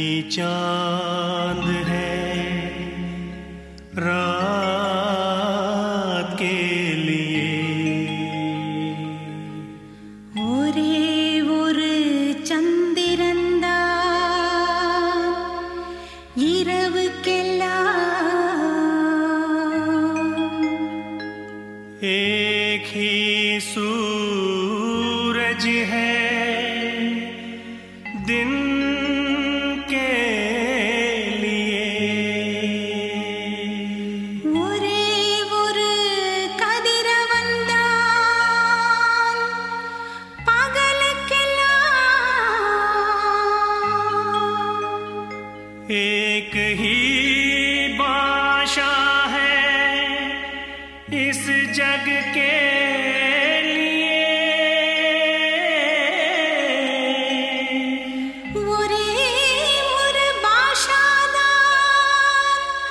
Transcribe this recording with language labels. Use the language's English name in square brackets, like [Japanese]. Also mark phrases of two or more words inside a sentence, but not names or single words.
[Hindi] चांद है रात के लिए [Tamil] ஒரே ஒரு சந்திரன்தான் இரவுக்கெல்லாம் [Hindi] एक ही सूरज है दिन के लिए [Tamil] ஒரே ஒரு கதிரவன்தான் பகலுக்கெல்லாம் [Hindi] एक ही भाषा है इस जग के [Tamil] ஒரே ஒரு பாஷாதான்